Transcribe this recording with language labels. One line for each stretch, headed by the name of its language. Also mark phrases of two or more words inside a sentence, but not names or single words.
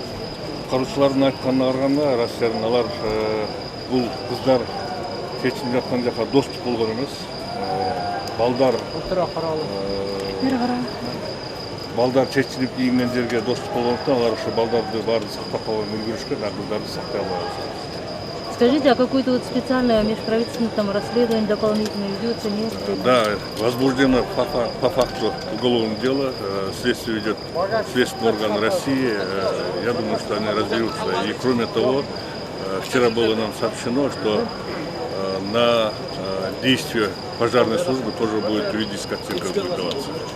Kyrgyz: Куткаруучулардын айтканына караганда Россиянын алар бул кыздар чечинип жаткан жака доступ болгон эмес. Балдар чечинип кийинген жерге доступ болгондуктан алар ошо балдарды баарын сактап калган үлгүрүшкөн, а кыздарды сактай албай калышкан.
Russian: Скажите, а какое-то вот специальное межправительственное там расследование дополнительно ведется, нет? Да, возбуждено по факту уголовное дело, следствие ведет следственный орган России. Я думаю, что они разберутся. И кроме того, вчера было нам сообщено, что на действие пожарной службы тоже будет юридическая оценка даваться.